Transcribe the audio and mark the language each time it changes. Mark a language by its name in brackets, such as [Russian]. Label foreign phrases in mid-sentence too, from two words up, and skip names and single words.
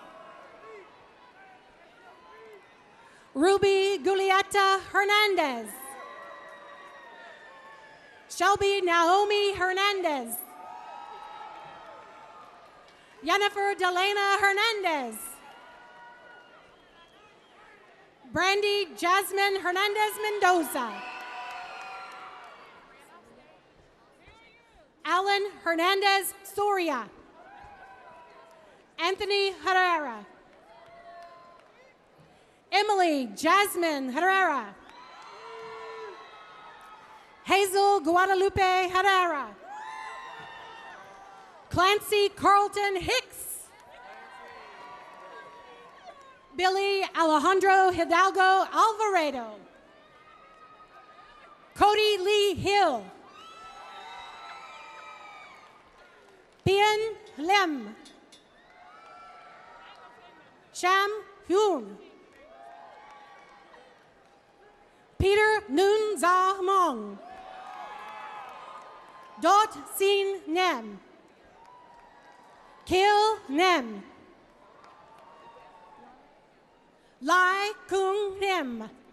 [English] Ruby Gulieta Hernandez. Shelby Naomi Hernandez. Jennifer Delana Hernandez. Brandy Jasmine Hernandez Mendoza. Alan Hernandez Soria. Anthony Herrera. Emily Jasmine Herrera. Hazel Guadalupe Herrera. Clancy Carlton Hicks. Billy Alejandro Hidalgo Alvarado. Cody Lee Hill. Bien Lim. Sham Hyun. Peter Noon Za Mong. Dot Sin Nem. Kil Nem. Lai Kung Nim.